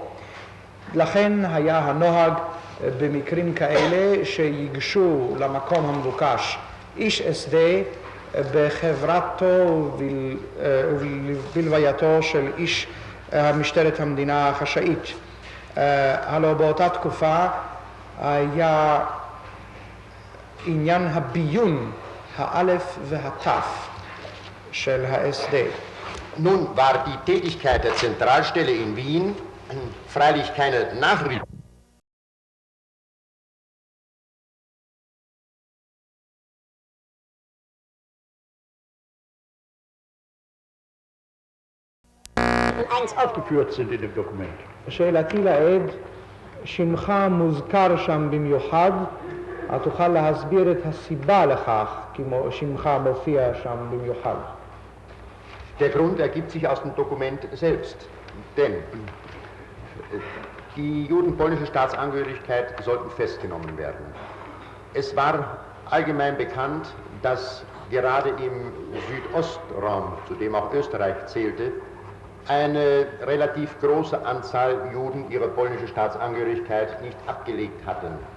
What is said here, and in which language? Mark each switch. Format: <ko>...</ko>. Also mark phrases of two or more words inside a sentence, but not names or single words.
<he>לכן היה הנוהג במקרים כאלה שיגשו למקום המבוקש איש SD בחברתו ובלווייתו של איש משטרת המדינה החשאית. הלוא באותה תקופה היה עניין הביון האלף והתף של ה-SD.</he> <de>Nun war die Tätigkeit der Zentralstelle in Wien freilich keine Nachricht. aufgeführt sind in dem Dokument.</de> <he>שאלתי לעד, שמך מוזכר שם במיוחד, תוכל להסביר את הסיבה לכך, כמו שמך מופיע שם במיוחד.</he> <de>Der Grund ergibt sich aus dem Dokument selbst, denn die judenpolnische Staatsangehörigkeit sollten festgenommen werden. Es war allgemein bekannt, dass gerade im Südostraum, zu dem auch Österreich zählte, eine relativ große Anzahl Juden ihre polnische Staatsangehörigkeit nicht abgelegt hatten.</de>